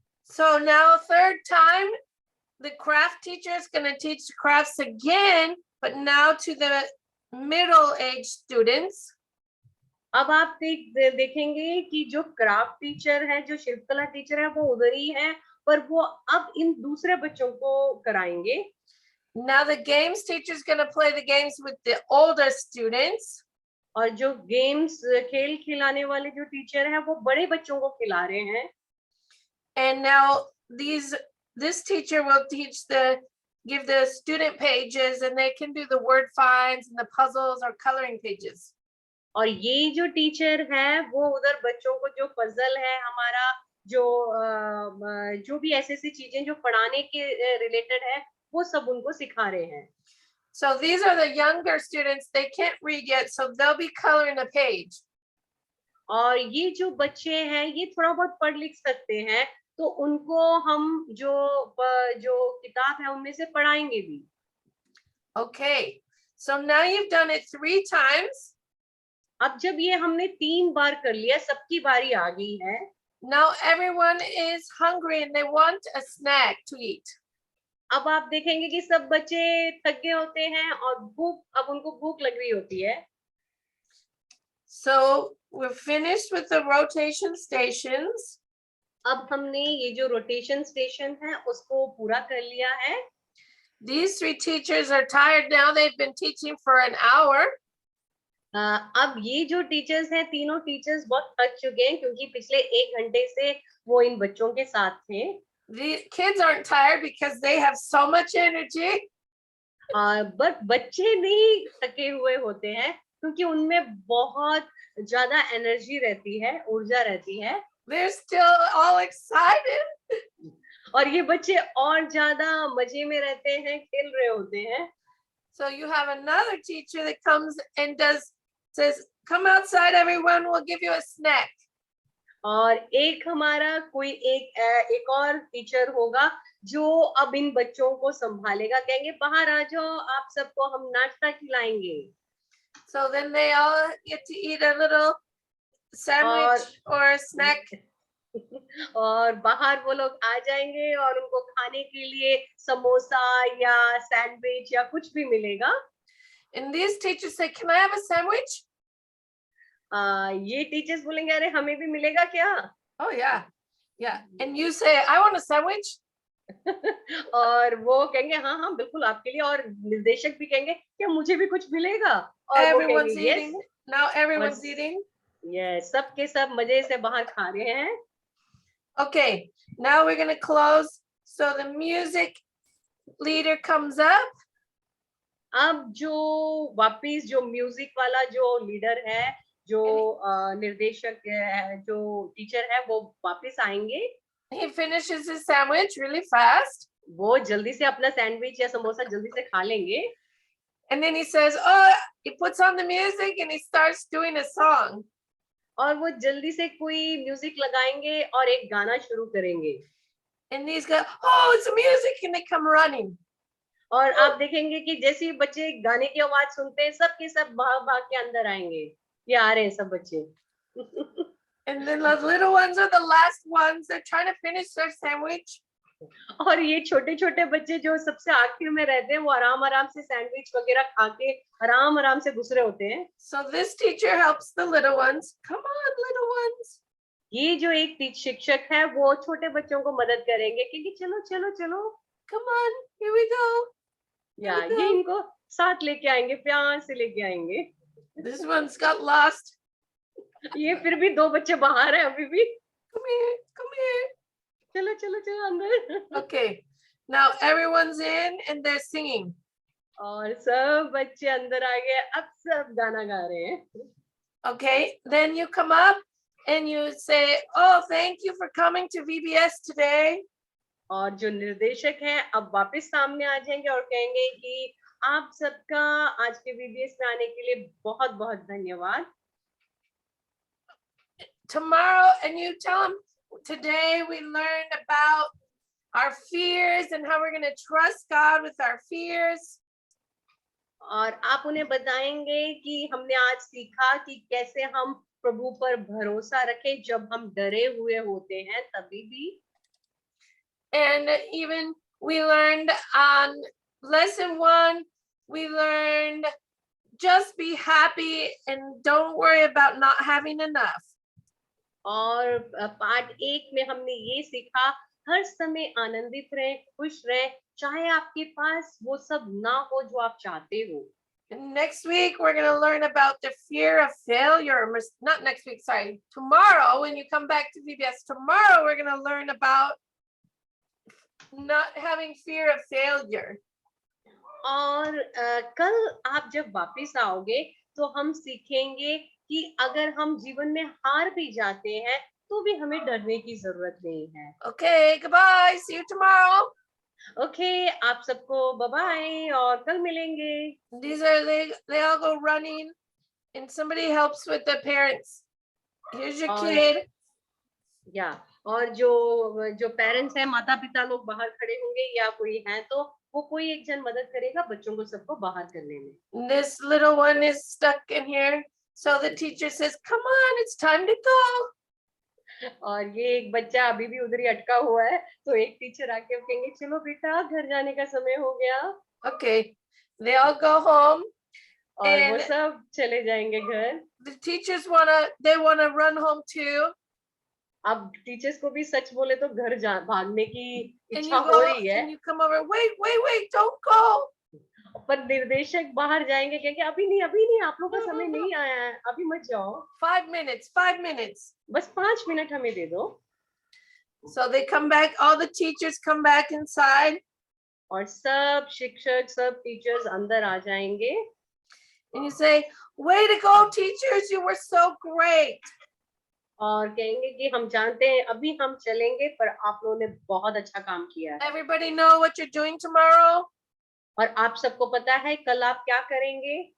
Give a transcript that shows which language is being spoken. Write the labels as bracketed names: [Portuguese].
[English] So now third time, the craft teacher is going to teach the crafts again, but now to the middle-aged students. [Hindi] अब आप देखेंगे कि जो craft teacher है, जो शिल्पकला टीचर है वो उधर ही है पर वो अब इन दूसरे बच्चों को कराएंगे. [English] Now the games teacher is going to play the games with the older students. [Hindi] और जो गेम्स खेल खिलाने वाले जो टीचर हैं वो बड़े बच्चों को खिला रहे हैं. [English] And now this teacher will give the student pages and they can do the word finds and the puzzles or coloring pages. [Hindi] और ये जो टीचर है वो उधर बच्चों को जो पजल है हमारा जो भी ऐसी चीजें जो पढ़ाने के रिलेटेड है वो सब उनको सिखा रहे हैं. [English] So these are the younger students, they can't read yet, so they'll be coloring a page. [Hindi] और ये जो बच्चे हैं ये थोड़ा बहुत पढ़ लिख सकते हैं तो उनको हम जो किताब है उनमें से पढ़ाएंगे भी. [English] Okay, so now you've done it 3 times. [Hindi] अब जब ये हमने 3 बार कर लिया, सबकी बारी आ गई है. [English] Now everyone is hungry and they want a snack to eat. [Hindi] अब आप देखेंगे कि सब बच्चे थक गए होते हैं और अब उनको भूख लग रही होती है. [English] So we're finished with the rotation stations. [Hindi] अब हमने ये जो रोटेशन स्टेशन है उसको पूरा कर लिया है. [English] These 3 teachers are tired now. They've been teaching for an hour. [Hindi] अब ये जो टीचर्स हैं, तीनों टीचर्स बहुत थक चुके हैं क्योंकि पिछले 1 घंटे से वो इन बच्चों के साथ थे. [English] The kids aren't tired because they have so much energy. [Hindi] But बच्चे नहीं थके हुए होते हैं क्योंकि उनमें बहुत ज्यादा एनर्जी रहती है, ऊर्जा रहती है. [English] They're still all excited. [Hindi] और ये बच्चे और ज्यादा मजे में रहते हैं, खेल रहे होते हैं. [English] So you have another teacher that comes and says, come outside, everyone, we'll give you a snack. [Hindi] और एक हमारा कोई एक और टीचर होगा जो अब इन बच्चों को संभालेगा, कहेंगे बाहर आ जाओ, आप सबको हम नाश्ता खिलाएंगे. [English] So then they all get to eat a little sandwich or a snack. [Hindi] और बाहर वो लोग आ जाएंगे और उनको खाने के लिए समोसा या सैंडविच या कुछ भी मिलेगा। [English] And these teachers say, "Can I have a sandwich?" [Hindi] ये टीचर्स बोलेंगे अरे हमें भी मिलेगा क्या? [English] Oh yeah, yeah. And you say, "I want a sandwich." [Hindi] और वो कहेंगे हाँ हाँ बिल्कुल आपके लिए, और निर्देशक भी कहेंगे क्या मुझे भी कुछ मिलेगा? और वो [English] Everyone's [Hindi] कहेंगे यस। [English] eating. Now [Hindi] और [English] everyone's eating. [Hindi] यस, सब के सब मजे से बाहर खा रहे हैं। [English] Okay, now we're gonna close. So the music leader comes up. [Hindi] अब जो वापिस जो म्यूजिक वाला जो लीडर है, जो निर्देशक है, जो टीचर है, वो वापिस आएंगे। [English] He finishes his sandwich really fast. [Hindi] वो जल्दी से अपना सैंडविच या समोसा जल्दी से खा लेंगे। [English] And then he says, "Oh," he puts on the music and he starts doing a song. [Hindi] और वो जल्दी से कोई म्यूजिक लगाएंगे और एक गाना शुरू करेंगे। [English] And these guys, "Oh, it's music," and they come running. [Hindi] और आप देखेंगे कि जैसे ही बच्चे गाने की आवाज सुनते हैं, सब के सब भाग भाग के अंदर आएंगे। ये आ रहे हैं सब बच्चे। [English] And then the little ones are the last ones. They're trying to finish their sandwich. [Hindi] और ये छोटे छोटे बच्चे जो सबसे आखिर में रहते हैं, वो आराम आराम से सैंडविच वगैरह खा के आराम आराम से गुजरे होते हैं। [English] So this teacher helps the little ones. Come on, little ones. [Hindi] ये जो एक शिक्षक है, वो छोटे बच्चों को मदद करेंगे कि चलो चलो चलो, [English] Come on, here we go. [Hindi] या ये इनको साथ लेके आएंगे, प्यार से लेके आएंगे। [English] This one's got lost. [Hindi] ये फिर भी दो बच्चे बाहर हैं अभी भी। [English] Come here, come here. [Hindi] चलो चलो चलो अंदर। [English] Okay, now everyone's in and they're singing. [Hindi] और सब बच्चे अंदर आ गए, अब सब गाना गा रहे हैं। [English] Okay, then you come up and you say, "Oh, thank you for coming to VBS today." [Hindi] और जो निर्देशक हैं अब वापस सामने आ जाएंगे और कहेंगे कि आप सबका आज के VBS में आने के लिए बहुत बहुत धन्यवाद। [English] Tomorrow, and you tell them, "Today we learned about our fears and how we're going to trust God with our fears." [Hindi] और आप उन्हें बताएंगे कि हमने आज सीखा कि कैसे हम प्रभु पर भरोसा रखें जब हम डरे हुए होते हैं, तभी भी। [English] And even we learned on lesson 1, we learned just be happy and don't worry about not having enough. [Hindi] और पार्ट 1 में हमने ये सीखा, हर समय आनंदित रहे, खुश रहे, चाहे आपके पास वो सब ना हो जो आप चाहते हो। [English] And next week we're going to learn about the fear of failure. Not next week, sorry. Tomorrow, when you come back to VBS, tomorrow we're going to learn about not having fear of failure. [Hindi] और कल आप जब वापस आओगे तो हम सीखेंगे कि अगर हम जीवन में हार भी जाते हैं तो भी हमें डरने की जरूरत नहीं है। [English] Okay, goodbye. See you tomorrow. [Hindi] Okay, आप सबको बाय बाय और कल मिलेंगे। [English] These are they all go running and somebody helps with the parents. Here's your kid. [Hindi] या और जो पेरेंट्स हैं, माता पिता लोग बाहर खड़े होंगे या कोई है तो वो कोई एक जन मदद करेगा बच्चों को सबको बाहर करने में। [English] This little one is stuck in here. So the teacher says, "Come on, it's time to go." [Hindi] और ये एक बच्चा अभी भी उधर ही अटका हुआ है, तो एक टीचर आके कहेंगे चलो बेटा घर जाने का समय हो गया। [English] Okay, they all go home. [Hindi] और वो सब चले जाएंगे घर। [English] The teachers they wanna run home too. [Hindi] अब टीचर्स को भी सच बोले तो घर भागने की [English] And [Hindi] इच्छा [English] you [Hindi] हो [English] go [Hindi] रही है, [English] and you come over. Wait, don't go. [Hindi] पर निर्देशक बाहर जाएंगे क्योंकि अभी नहीं, आप लोग का समय नहीं आया है, अभी मत जाओ। [English] 5 minutes. [Hindi] बस 5 मिनट हमें दे दो। [English] So they come back. All the teachers come back inside. [Hindi] और सब शिक्षक, सब टीचर्स अंदर आ जाएंगे। [English] And you say, "Way to go, teachers! You were so great." [Hindi] और कहेंगे कि हम जानते हैं अभी हम चलेंगे पर आप लोगों ने बहुत अच्छा काम किया है। [English] Everybody know what you're doing tomorrow? [Hindi] और आप सबको पता है कल आप क्या करेंगे?